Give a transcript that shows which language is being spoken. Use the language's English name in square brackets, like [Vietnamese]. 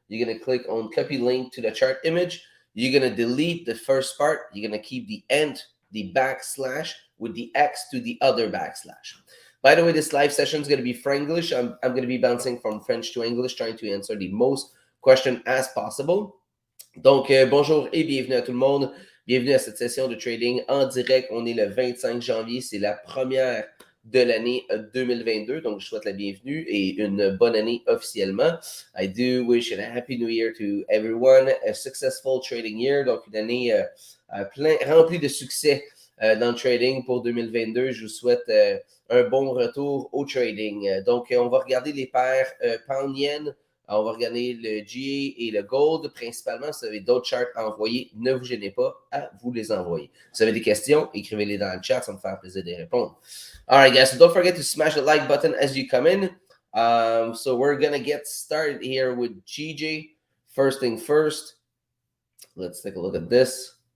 [English] You're going to click on copy link to the chart image. You're going to delete the first part. You're going to keep the end, the backslash with the X to the other backslash. By the way, this live session is going to be Franglish. I'm going to be bouncing from French to English, trying to answer the most questions as possible. [French] Donc, bonjour et bienvenue à tout le monde. Bienvenue à cette session de trading en direct. On est le 25 janvier. C'est la première de l'année 2022. Donc, je souhaite la bienvenue et une bonne année officiellement. [English] I do wish a happy new year to everyone. A successful trading year. [French] Donc, une année remplie de succès dans le trading pour 2022. Je vous souhaite un bon retour au trading. Donc, on va regarder les paires pound-yen. On va regarder le GA et le Gold principalement. Si vous avez d'autres charts à envoyer, ne vous gênez pas à vous les envoyer. Si vous avez des questions, écrivez-les dans le chat. Ça me fait plaisir de répondre. [English] All right, guys. So don't forget to smash the like button as you come in. So we're going to get started here with GJ. First thing first, let's take a look at this.